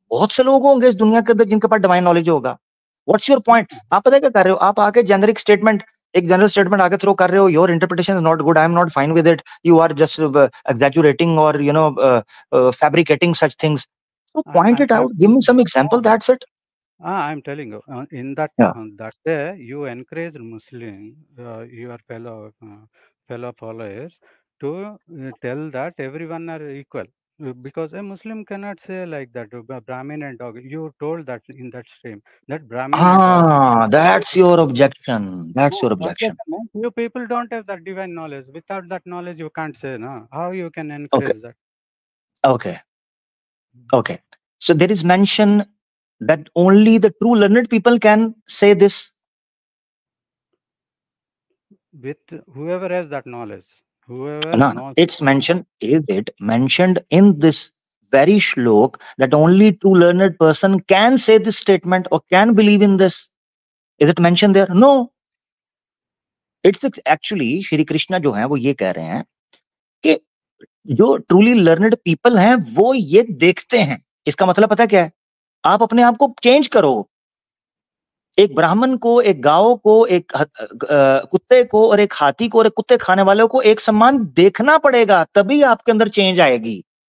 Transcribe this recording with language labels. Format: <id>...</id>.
<hi>बहुत से लोग होंगे इस दुनिया के अंदर जिनके पास डिवाइन नॉलेज होगा।</hi> <en>What's your point?</en> <hi>आप पता है क्या कर रहे हो? आप आके जेनरिक स्टेटमेंट, एक जनरल स्टेटमेंट आके थ्रो कर रहे हो।</hi> <en>Your interpretation is not good, I am not fine with it, you are just exaggerating और fabricating such things. So point it out, give me some example, that's it. I'm telling you, in that Yeah. that day, you encourage Muslim, your fellow followers, to tell that everyone are equal, because a Muslim cannot say like that. Brahmin and dog. You told that in that stream that Brahmin and dog. That's your objection. That's your objection. You people don't have that divine knowledge. Without that knowledge, you can't say no. How you can Okay. encourage that? Okay. So there is mention that only the true learned people can say this. With whoever has that knowledge, whoever No, knows. it's mentioned. Is it mentioned in this very shlok that only true learned person can say this statement or can believe in this? Is it mentioned there? No. It's actually Shri Krishna</en> <hi>जो है वो ये कह रहे हैं कि जो truly learned people हैं वो ये देखते हैं। इसका मतलब पता क्या है? आप अपने आप को चेंज करो। एक ब्राह्मण को, एक गांव को, एक कुत्ते को और एक हाथी को और एक कुत्ते खाने वाले को एक समान देखना पड़ेगा, तभी आपके अंदर चेंज आएगी।</hi>